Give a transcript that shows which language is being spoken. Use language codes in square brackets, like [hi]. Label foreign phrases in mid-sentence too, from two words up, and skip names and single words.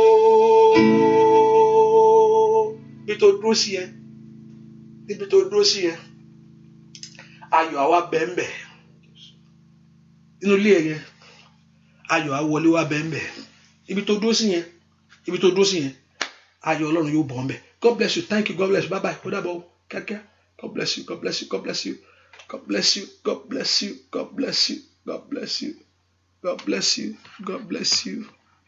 [yo] Níbi tó dúró sí yẹn ayọ̀ àwa bẹ́ẹ̀ nínú ilé yẹn ayọ̀ àwọlé wa bẹ́ẹ̀ ibi tó dúró sí yẹn ayọ̀ Ọlọ́run yóò bọ̀ ọ́n bẹ̀. [en] God bless you, thank you, God bless you, bye bye, [yo] ó dàbọ̀ kíákíá. [en] God bless you, God bless you, God bless you, God bless you, God bless you, God bless you, God bless you, God bless you, God bless you.